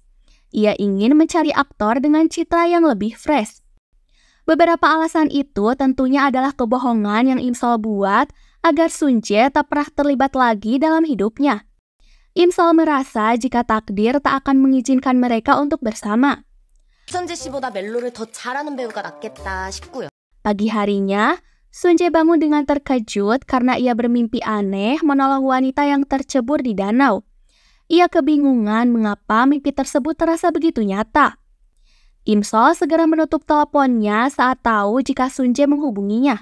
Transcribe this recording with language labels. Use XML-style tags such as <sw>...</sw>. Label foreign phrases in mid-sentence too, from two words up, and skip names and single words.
<id>Ia ingin mencari aktor dengan citra yang lebih fresh. Beberapa alasan itu tentunya adalah kebohongan yang Imsol buat agar Sunje tak pernah terlibat lagi dalam hidupnya. Imsol merasa jika takdir tak akan mengizinkan mereka untuk bersama.</id> <ko>이선재 씨보다 멜로를 더 잘하는 배우가 낫겠다 싶고요.</ko> <id>Pagi harinya, Sun Jae bangun dengan terkejut karena ia bermimpi aneh menolong wanita yang tercebur di danau. Ia kebingungan mengapa mimpi tersebut terasa begitu nyata. Im Sol segera menutup teleponnya saat tahu jika Sun Jae menghubunginya.</id>